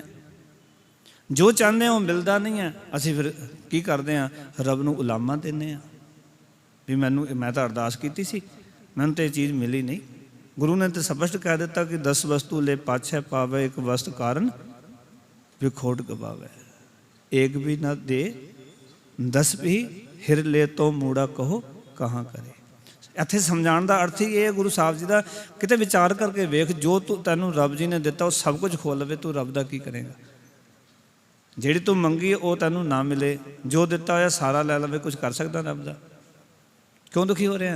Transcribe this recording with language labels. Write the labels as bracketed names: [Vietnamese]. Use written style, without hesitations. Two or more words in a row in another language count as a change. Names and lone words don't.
[Punjabi] ਜੋ ਚਾਹੁੰਦੇ ਹਾਂ ਉਹ ਮਿਲਦਾ ਨਹੀਂ ਹੈ, ਅਸੀਂ ਫਿਰ ਕੀ ਕਰਦੇ ਹਾਂ? ਰੱਬ ਨੂੰ ਉਲਾਮਾ ਦਿੰਦੇ ਹਾਂ ਵੀ ਮੈਂ ਤਾਂ ਅਰਦਾਸ ਕੀਤੀ ਸੀ, ਮੈਨੂੰ ਤਾਂ ਇਹ ਚੀਜ਼ ਮਿਲੀ ਨਹੀਂ। ਗੁਰੂ ਨੇ ਤਾਂ ਸਪਸ਼ਟ ਕਹਿ ਦਿੱਤਾ ਕਿ 10 ਵਸਤੂ ਲੈ ਪਾਛੈ ਪਾਵੇ, ਇੱਕ ਵਸਤ ਕਾਰਨ ਵਿਖੋਟ ਗਵਾਵੇ, ਏਕ ਵੀ ਨਾ ਦੇ ਦਸ ਭੀ ਹਿਰ ਲੇ ਤੋ ਮੂੜਾ ਕਹੋ ਕਹਾਂ ਕਰੇ। ਇੱਥੇ ਸਮਝਾਉਣ ਦਾ ਅਰਥ ਹੀ ਇਹ ਹੈ ਗੁਰੂ ਸਾਹਿਬ ਜੀ ਦਾ, ਕਿਤੇ ਵਿਚਾਰ ਕਰਕੇ ਵੇਖ, ਜੋ ਤੈਨੂੰ ਰੱਬ ਜੀ ਨੇ ਦਿੱਤਾ ਉਹ ਸਭ ਕੁਝ ਖੋ ਲਵੇ, ਤੂੰ ਰੱਬ ਦਾ ਕੀ ਕਰੇਗਾ। ਜਿਹੜੀ ਤੂੰ ਮੰਗੀ ਉਹ ਤੈਨੂੰ ਨਾ ਮਿਲੇ, ਜੋ ਦਿੱਤਾ ਹੋਇਆ ਸਾਰਾ ਲੈ ਲਵੇ, ਕੁਝ ਕਰ ਸਕਦਾ ਰੱਬ ਦਾ? ਕਿਉਂ ਦੁਖੀ ਹੋ ਰਿਹਾ?